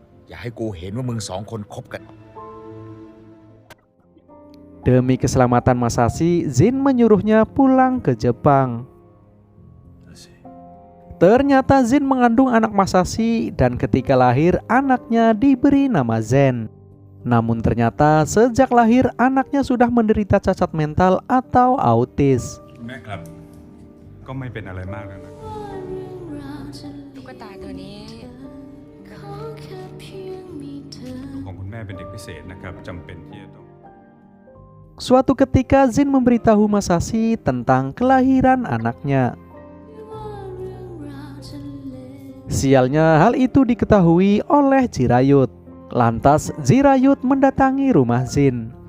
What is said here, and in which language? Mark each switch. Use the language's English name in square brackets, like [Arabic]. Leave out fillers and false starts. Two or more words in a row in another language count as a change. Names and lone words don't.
[Indonesian] Demi keselamatan Masashi, Jin menyuruhnya pulang ke Jepang. Ternyata Jin mengandung anak Masashi dan ketika lahir anaknya diberi nama Zen. Namun ternyata sejak lahir anaknya sudah menderita cacat mental atau autis. [Thai] ก็ไม่เป็นอะไรมากแล้วนะ ตุ๊กตาตัวนี้ ของคุณแม่เป็นเด็กพิเศษนะครับจำเป็นที่จะต้อง [Indonesian] Suatu ketika Jin memberitahu Masashi tentang kelahiran anaknya. Sialnya hal itu diketahui oleh Jirayut. Lantas Jirayut mendatangi rumah Jin.